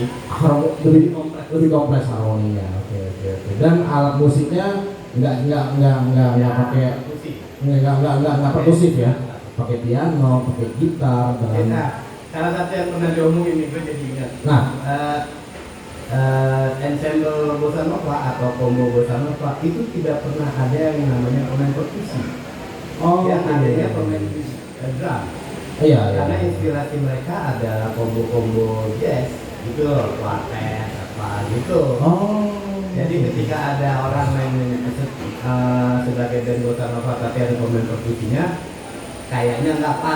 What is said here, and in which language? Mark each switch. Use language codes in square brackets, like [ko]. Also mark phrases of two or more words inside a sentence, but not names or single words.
[id] Lebih kompleks harmoninya. Oke. Dan alat musiknya nggak pakai musik. nggak perkusif ya, pakai piano, pakai gitar dan Nah, salah satu yang pernah diomongin nih, gue jadi ingat. nah Ensemble bossa nova atau combo bossa nova itu tidak pernah ada yang namanya pemain perkusi. Yang adanya pemain drum. iya. Karena inspirasi mereka ada combo-combo jazz gitu loh, quartet apa gitu. Jadi ketika ada orang main sebagai band bossa nova tapi ada pemain perkusinya, kayaknya nggak pas.